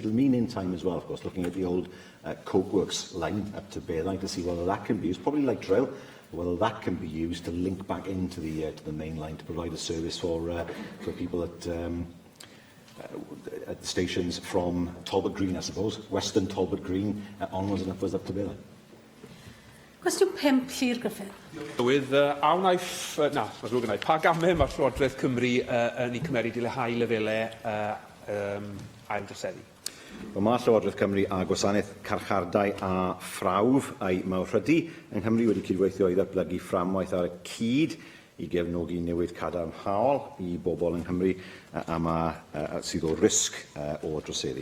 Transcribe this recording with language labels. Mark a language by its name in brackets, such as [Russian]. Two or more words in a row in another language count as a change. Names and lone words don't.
[English] It'll mean in time as well, of course, looking at the old Coke Works line up to Bearline to see whether that can be used, probably like Trail, whether that can be used to link back into the main line to provide a service for people at the stations from Talbot Green, I suppose, Western Talbot Green, onwards and upwards up to Bearline. [Welsh] Cwestiwn 5, Llyr Griffith. With pa gamau mae'r Llywodraeth Cymru yn ei cymeryd i leihau lefelau ail-droseddu? Wel, mae Llywodraeth Cymru a Gwasanaeth Carchardai a Phrawf a'i Mawrhydi yng Nghymru wedi cydweithio i ddatblygu fframwaith ar y cyd i gefnogi newid cadarnhaol i bobl yng Nghymru sydd o risg o droseddu.